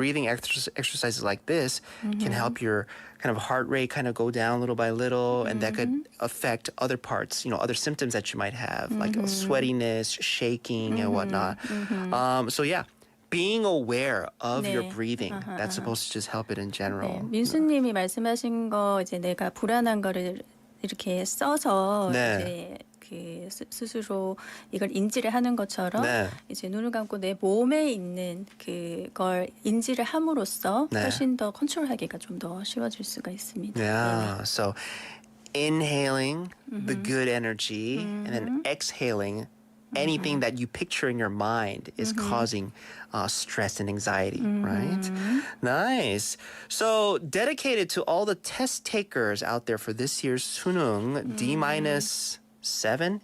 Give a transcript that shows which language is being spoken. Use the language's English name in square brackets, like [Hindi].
[English] breathing exercises like this can help your kind of heart rate kind of go down little by little, and that could affect other parts, other symptoms that you might have, like sweatiness, shaking, and whatnot. So yeah, being aware of your [Korean] 네. [English] breathing, that's supposed to just help it in [Korean] 네, [English] general. [Korean] 민수님이 말씀하신 거 이제 내가 불안한 거를 이렇게 써서 네. 이제 그 스스로 이걸 인지를 하는 것처럼 네. 이제 눈을 감고 내 몸에 있는 그걸 인지를 함으로써 네. 훨씬 더 컨트롤하기가 좀 더 쉬워질 수가 있습니다. [English] Yeah. So inhaling the good energy and then exhaling anything that you picture in your mind is causing stress and anxiety, right? Nice. So dedicated to all the test takers out there for this year's 수능 D-7.